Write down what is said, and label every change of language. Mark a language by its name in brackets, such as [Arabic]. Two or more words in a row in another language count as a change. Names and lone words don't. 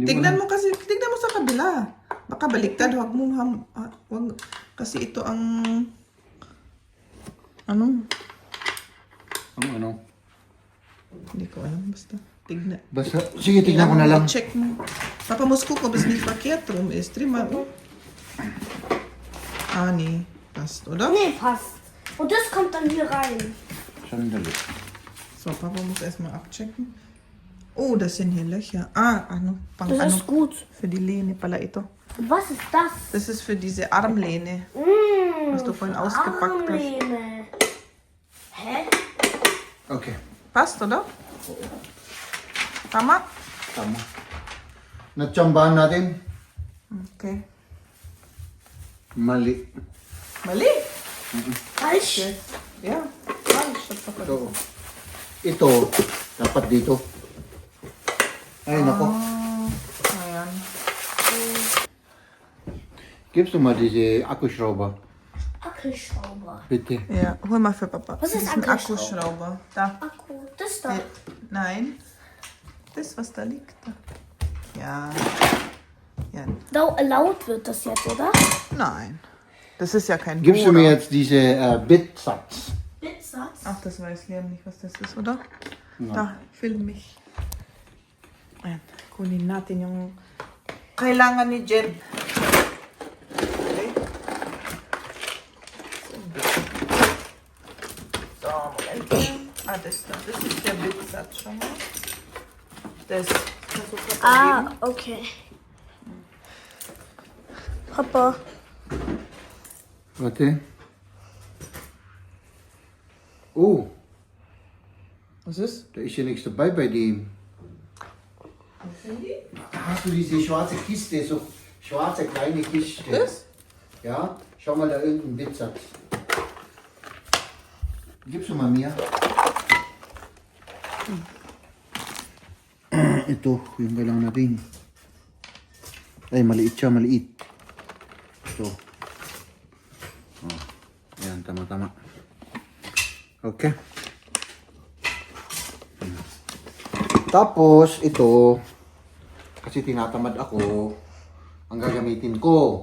[Filipino] Tignan mo sa kabila. Baka baliktad, wag kasi ito ang ano? Ano? Hindi ko alam, basta tignan. Basta, sige, tignan ko na lang. Check mo. [German] Papa Moskoko, bis nicht verkehrt rum ist. Dreh mal um. Nee, passt, oder? Nee, passt. Und das kommt dann hier rein. [Filipino] Sandali. [German] So, Papa muss erstmal abchecken. Oh, das sind hier Löcher. [Filipino] Ano, pang [German] Das [Filipino] ano, [German] ist gut. für die Lehne pala ito. Und was ist das? Das ist für diese Armlehne. Was du vorhin ausgepackt hast. Armlehne. Hä? Okay. Passt, oder? [Filipino] Tama? Tama. Natsambahan natin. Okay. Mali. Mali? [German] Falsch. Ja, falsch. Das war [Filipino] Ito. Ito, dapat dito. Ay, nako. Ayan. [German] Gibst du mal diese Akkuschrauber? Akkuschrauber. Bitte. Ja, hol mal für Papa. Was ist Das ein Akkuschrauber? Akkuschrauber. Da. Akku. Das da. Nein. Das, was da liegt. Da. Ja. Ja. Laut wird das jetzt, oder? Nein. Das ist ja kein Gibst du mir Bohrer. jetzt diese Bitsatz? Bitsatz. Ach, das weiß Liam nicht, was das ist, oder? Da, film mich. [Filipino] Ayan. Kunin natin yung kailangan ni Jen. [German] Okay. So, Moment. Das ist der Bitsatz schon mal. Das kannst du Papa geben. Okay. Papa. Warte. Oh, Was ist? da ist ja nichts dabei bei dem. Was sind die? Da hast du diese schwarze Kiste, so schwarze kleine Kiste. Das? Ja, schau mal da irgendein Bitsatz. Gibst du mal mir? [Filipino] Ito, yung kailangan natin. Ay, maliit siya, maliit. Ito. Oh, yan, tama-tama. Okay. Tapos, ito, kasi tinatamad ako, ang gagamitin ko.